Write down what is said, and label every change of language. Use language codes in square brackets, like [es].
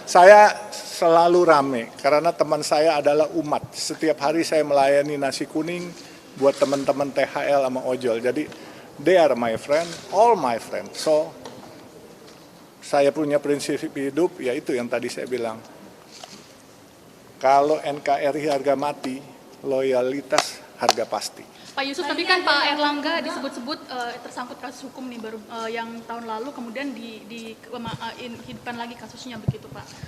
[id] Saya selalu rame karena teman saya adalah umat. Setiap hari saya melayani nasi kuning buat teman-teman THL sama ojol. Jadi [en] they are my friend, all my friend. [id] So saya punya prinsip hidup, yaitu yang tadi saya bilang. Kalau NKRI harga mati, loyalitas harga pasti. Pak Yusuf, tapi kan Pak Erlangga disebut-sebut tersangkut kasus hukum nih baru yang tahun lalu kemudian dihidupkan lagi kasusnya begitu Pak.